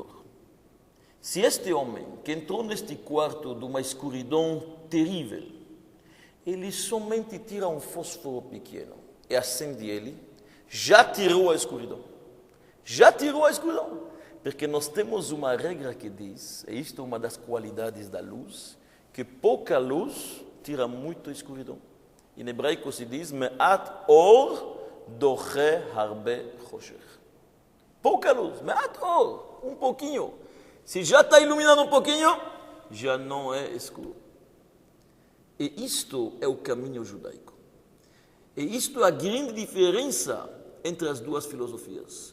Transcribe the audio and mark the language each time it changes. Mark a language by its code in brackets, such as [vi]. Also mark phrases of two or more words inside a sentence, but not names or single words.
[pt] Se este homem que entrou neste quarto de uma escuridão terrível, ele somente tira um fósforo pequeno e acende ele, já tirou a escuridão. Já tirou a escuridão. Porque nós temos uma regra que diz, e isto é uma das qualidades da luz, que pouca luz tira muito a escuridão. Em hebraico se diz, [he] מעט אור דוחה הרבה חושך. [pt] Pouca luz, [he] מעט אור, [pt] um pouquinho. Se já está iluminado um pouquinho, já não é escuro. E isto é o caminho judaico. E isto é a grande diferença entre as duas filosofias.